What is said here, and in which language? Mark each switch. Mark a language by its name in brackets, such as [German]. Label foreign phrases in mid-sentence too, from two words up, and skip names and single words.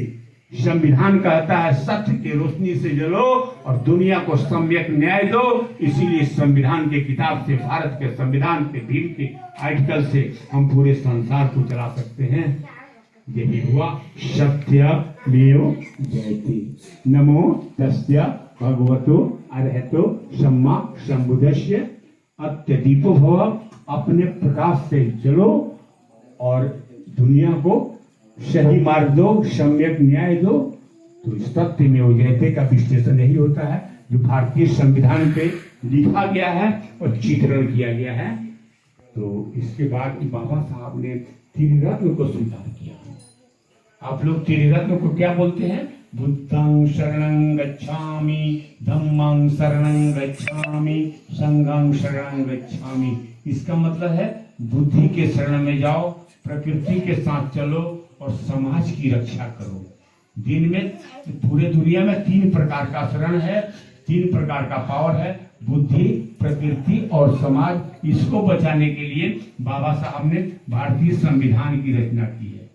[Hindi] संविधान कहता है सत्य की रोशनी से जलो और दुनिया को सम्यक न्याय दो। इसीलिए संविधान के किताब से, भारत के संविधान के भीम के आर्टिकल से हम पूरे संसार को चला सकते हैं। यही हुआ [Sanskrit] सत्यमेव जयते। [Pali] नमो तस्य भगवतो अरहतो सम्मा सम्बुद्धस्य। अत्यदीपो भव। [Hindi] अपने प्रकाश से जलो और दुनिया को सही मार्ग दो, सम्यक न्याय दो। तो [Sanskrit] सत्यमेव जयते [Hindi] का विश्लेषण यही होता है जो भारतीय संविधान पे लिखा गया है और चित्रण किया गया है। तो इसके बाद बाबा साहब ने त्रिरत्न को स्वीकार किया। आप लोग त्रिरत्न को क्या बोलते हैं? [Pali] बुद्धं शरणं गच्छामि, धम्मं शरणं गच्छामि, संघं शरणं गच्छामि। [Hindi] इसका मतलब है बुद्धि के शरण में जाओ, प्रकृति के साथ चलो और समाज की रक्षा करो। दिन में पूरे दुनिया में 3 प्रकार का शरण है, 3 प्रकार का पावर है, बुद्धि, प्रकृति और समाज। इसको बचाने के लिए बाबा साहब ने भारतीय संविधान की रचना की है।